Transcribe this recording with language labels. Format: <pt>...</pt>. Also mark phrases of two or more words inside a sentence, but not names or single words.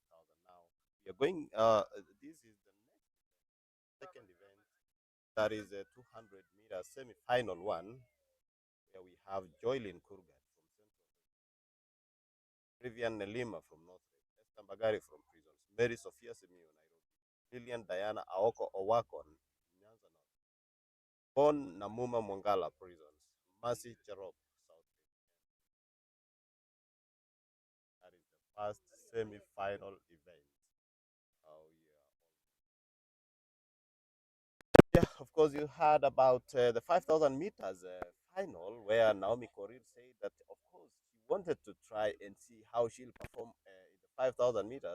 <en>Now we are going. This is the second event. That is a 200 meter semi-final one. Where we have Joylin Kurgat from Central, Rivian Nelima from North, Esther Bagari from Prisons, Mary Sophia Simiyu, Nairobi, Lillian Diana Aoko Owakon, Nyanza North, Bon Namuma Mwangala Prisons, Mercy Cherop, South. That is the first semi-final event. Yeah, of course, you heard about the 5,000 meters final, where Naomi Korir said that, of course, she wanted to try and see how she'll perform in the 5,000 meters.</en>